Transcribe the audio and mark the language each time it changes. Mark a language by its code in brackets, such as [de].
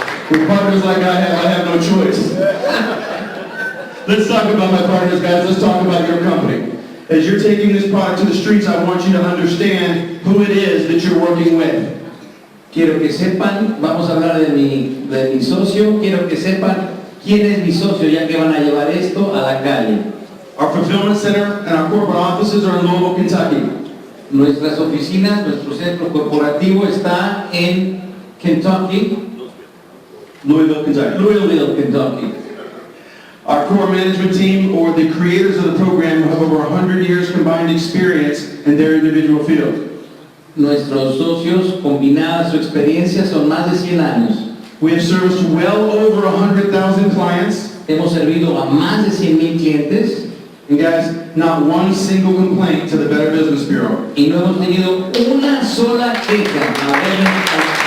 [en] With partners like I have no choice. Let's talk about my partners, guys. Let's talk about your company. As you're taking this product to the streets, I want you to understand who it is that you're working with. [es] Quiero que sepan, vamos a hablar de mi socio, quiero que sepan quién es mi socio, ya que van a llevar esto a la calle. [en] Our fulfillment center and our corporate offices are in Louisville, Kentucky. [es] Nuestras oficinas, nuestro centro corporativo está en Kentucky, [en] Louisville, Kentucky. Louisville, Kentucky. Our core management team, or the creators of the program, have over 100 years combined experience in their individual field. [es] Nuestros socios, combinada su experiencia, son más de 100 años. [en] We have serviced well over 100,000 clients. [es] Hemos servido a más de 100,000 clientes [en] And guys, not one single complaint to the Better Business Bureau. [es] y no hemos tenido una sola queja.